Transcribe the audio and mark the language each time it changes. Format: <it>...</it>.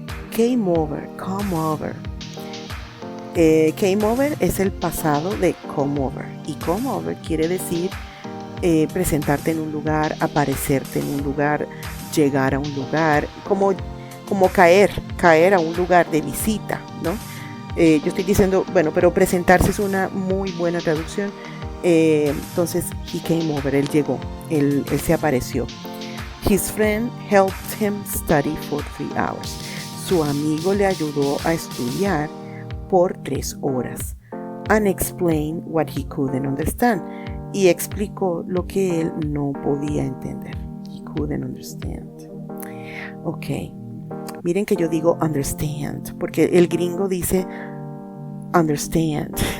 <es>Came over, come over. Came over es el pasado de come over, y come over quiere decir presentarte en un lugar, aparecerte en un lugar, llegar a un lugar, como caer a un lugar de visita, ¿no? Yo estoy diciendo, bueno, pero presentarse es una muy buena traducción. Entonces,</es> <en>he came over,</en> <es>él llegó, él se apareció.</es> <en>His friend helped him study for 3 hours.</en> <es>Su amigo le ayudó a estudiar por 3 horas.</es> <en>And explained what he couldn't understand.</en> <es>Y explicó lo que él no podía entender.</es> <en>He couldn't understand.</en> <es>Ok. Miren que yo digo understand, porque el gringo dice understand.</es>